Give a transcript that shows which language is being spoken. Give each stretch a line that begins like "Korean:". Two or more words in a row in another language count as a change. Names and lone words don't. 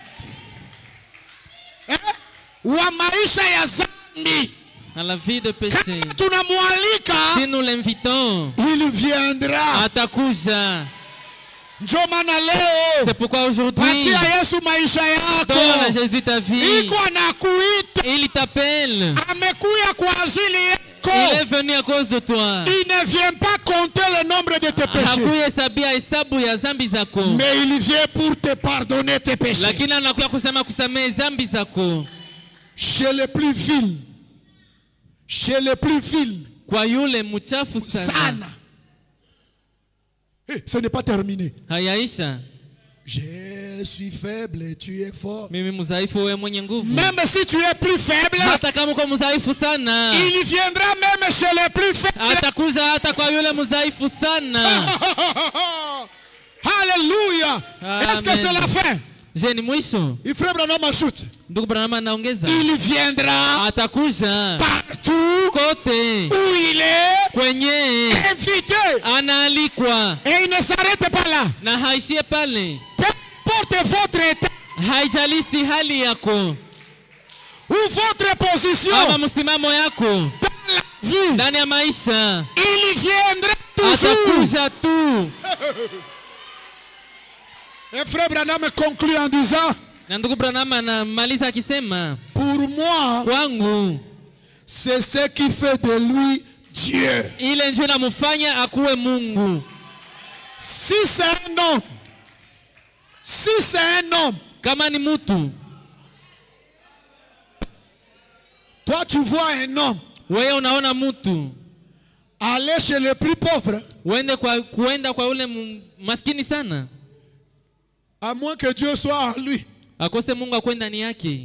Swahili: Wa maisha ya zambi.
French: à la vie de péché.
Swahili: Kama tunamwalika,
French: Si nous l'invitons, il viendra.
Swahili: atakuja. Ndio maana leo
French: C'est pourquoi aujourd'hui,
Swahili: patia Yesu maisha
French: donne à
Swahili: yako.
French: Jésus ta vie.
Swahili: Iko anakuita,
French: Il t'appelle.
Swahili: amekuya kwa ajili
French: Il
Swahili: yako.
French: est venu à cause de toi. Il ne vient pas compter le nombre de tes péchés,
Swahili: Hakuhesabia hesabu ya zambi zako,
French: mais il vient pour te pardonner tes péchés.
Swahili: lakini anakuja kusema kusamehe zambi zako.
French: Chez les plus vils,
Swahili: Kwa yule mchafu sana. sana.
French: Ce n'est pas terminé.
Swahili: Hayaisha.
French: Je suis faible et tu es fort.
Swahili: Mimi mzaifu, wewe mwenye nguvu.
French: Même si tu es plus faible,
Swahili: Hata kama uko mzaifu sana,
French: il viendra même chez les plus faibles.
Swahili: atakuja hata kwa yule mzaifu sana.
French: Alléluia. Est-ce que
Swahili: Amen.
French: c'est la fin?
Swahili: Je, ni mwisho?
French: Il frère Branham ajoute,
Swahili: Ndugu Branham anaongeza,
French: il viendra
Swahili: atakuja
French: par partout
Swahili: kote
French: où il est
Swahili: kwenye
French: invité.
Swahili: anaalikwa
French: Et il ne s'arrête pas là.
Swahili: na haishie pale.
French: Peu importe votre état
Swahili: Haijalisi hali yako
French: ou votre position
Swahili: ama msimamo yako
French: dans la vie,
Swahili: ndani ya maisha,
French: il viendra toujours.
Swahili: atakuja tu.
French: Et frère Branham conclut en disant,
Swahili: Na ndugu Branham anamaliza akisema,
French: pour moi,
Swahili: kwangu
French: c'est ce qui fait de lui Dieu.
Swahili: ile ndio inamfanya akuwe Mungu.
French: Si c'est un homme, si c'est un homme,
Swahili: Kama ni mtu,
French: toi tu vois un homme
Swahili: wewe unaona mtu
French: aller chez le plus pauvre,
Swahili: kuenda kwa ule maskini sana,
French: à moins que Dieu soit en lui.
Swahili: akose Mungu akwe ndani yake.